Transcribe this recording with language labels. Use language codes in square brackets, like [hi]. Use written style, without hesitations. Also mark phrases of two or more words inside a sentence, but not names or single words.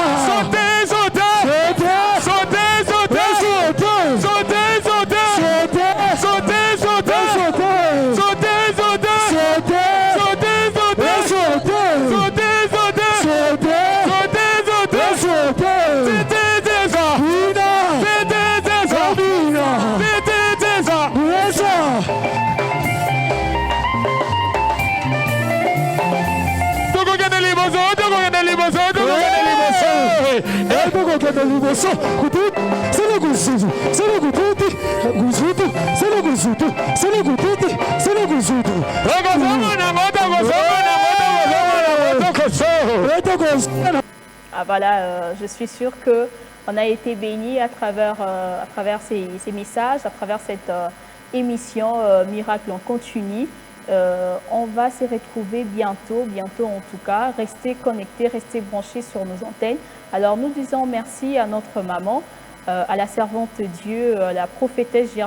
[fr] Sauter, sauter. Sauter, sauter. Sauter, sauter. Sauter, sauter. Sauter, sauter. Sauter, sauter. Sauter, sauter. Sauter, sauter. [ln] Titi ziza. Titi ziza. Titi ziza. Tokokende liboso, tokokende liboso, tokokende liboso. Tokosongo na moto, tokosongo na moto, tokosongo. [fr] Ah, voilà, je suis sûre qu'on a été bénis à travers ces messages, à travers cette émission Miracle en continu. On va se retrouver bientôt en tout cas. Restez connectés, restez branchés sur nos antennes. Alors nous disons merci à notre maman, à la servante de Dieu, la prophétesse J.R.